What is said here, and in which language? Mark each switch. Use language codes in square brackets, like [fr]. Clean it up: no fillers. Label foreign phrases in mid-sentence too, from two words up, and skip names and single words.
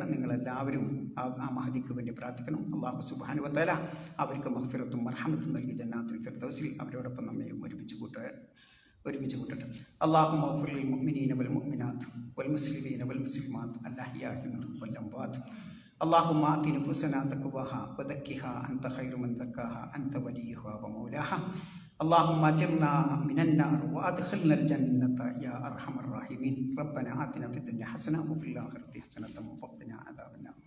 [ml] നിങ്ങളെല്ലാവരും ആ മഹദിക്ക് വേണ്ടി പ്രാർത്ഥിക്കണം. [ar] الله سبحانه وتعالى [ml] അവർക്ക് മഗ്ഫിറത്തും മർഹമത്തും നൽകി ജന്നാത്തുൽ ഫിർദൗസിൽ അവരോടൊപ്പം നമ്മെ ഒരുമിച്ച് കൂട്ടട്ടെ. [ar] اللهم اغفر للمؤمنين والمؤمنات والمسلمين والمسلمات الأحياء منهم والأموات. اللهم آت نفوسنا تقواها وزكها أنت خير من زكاها أنت وليها ومولاها. اللهم اجرنا من النار وادخلنا الجنة يا أرحم الراحمين. ربنا آتنا في الدنيا حسنة وفي الآخرة حسنة وقنا عذاب